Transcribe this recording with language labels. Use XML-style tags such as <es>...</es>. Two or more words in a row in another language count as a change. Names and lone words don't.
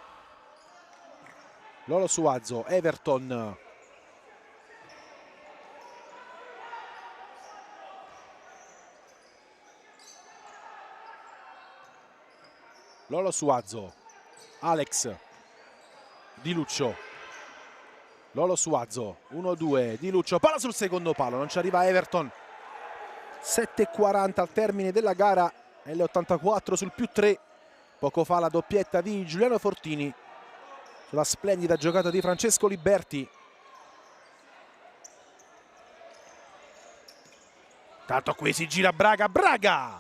<it>Lolo Suazo, Everton, Lolo Suazo, Alex, Di Luccio, Lolo Suazo, 1-2, Di Luccio, palla sul secondo palo, non ci arriva Everton. 7:40 al termine della gara, L84 sul +3. Poco fa la doppietta di Giuliano Fortini sulla splendida giocata di Francesco Liberti. Tanto qui si gira Braga, Braga!</it>